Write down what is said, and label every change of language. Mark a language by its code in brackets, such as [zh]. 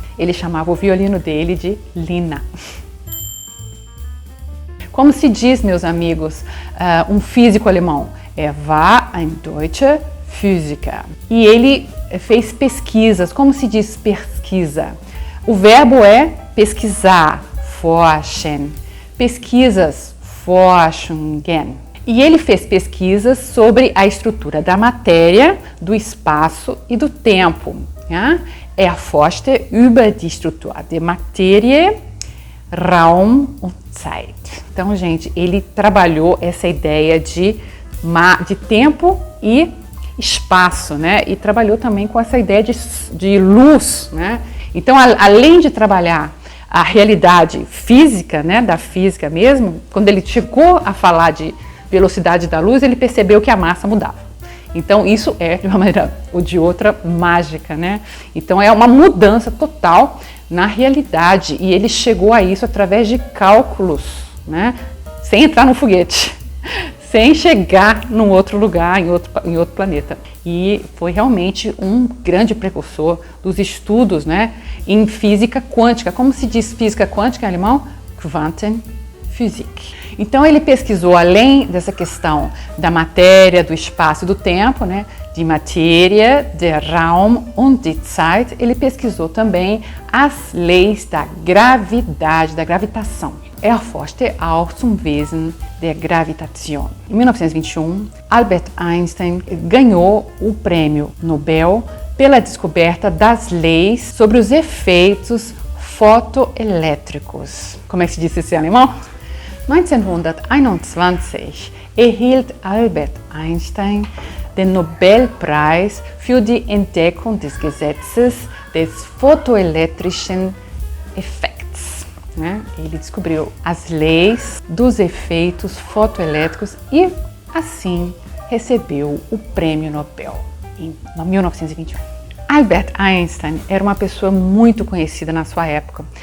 [pt] Ele chamava o violino dele de Lina. Como se diz, meus amigos, um físico alemão? [de] War ein deutscher Physiker. [pt] E ele fez pesquisas. Como se diz pesquisa? O verbo é pesquisar, forschen. Pesquisas, Forschungen. E ele fez pesquisas sobre a estrutura da matéria, do espaço e do tempo. [de] Ja? Forschte über die Struktur der Materie, Raum und Zeit. [pt] Então, gente, ele trabalhou essa ideia de tempo e espaço, né? E trabalhou também com essa ideia de luz, né? Então, além de trabalhar a realidade física, né, da física mesmo, quando ele chegou a falar de velocidade da luz, ele percebeu que a massa mudava. Então isso é, de uma maneira ou de outra, mágica, né? Então é uma mudança total na realidade e ele chegou a isso através de cálculos, né? Sem entrar no foguete, sem chegar num outro lugar, em outro planeta. E foi realmente um grande precursor dos estudos, né, em física quântica. Como se diz física quântica em alemão? Quantenphysik. Então ele pesquisou, além dessa questão da matéria, do espaço e do tempo, né, de [de] Materie, der Raum und die Zeit, [pt] ele pesquisou também as leis da gravidade, da gravitação. [de] Forschte auch zum Wesen der Gravitation. [pt] Em 1921, Albert Einstein ganhou o prêmio Nobel pela descoberta das leis sobre os efeitos fotoelétricos. Como é que se diz isso em alemão? [de] 1921 erhielt Albert Einstein den Nobelpreis für die Entdeckung des Gesetzes des fotoelektrischen Effekts. [pt] Né? Ele descobriu as leis dos efeitos fotoelétricos e, assim, recebeu o Prêmio Nobel em 1921. Albert Einstein era uma pessoa muito conhecida na sua época.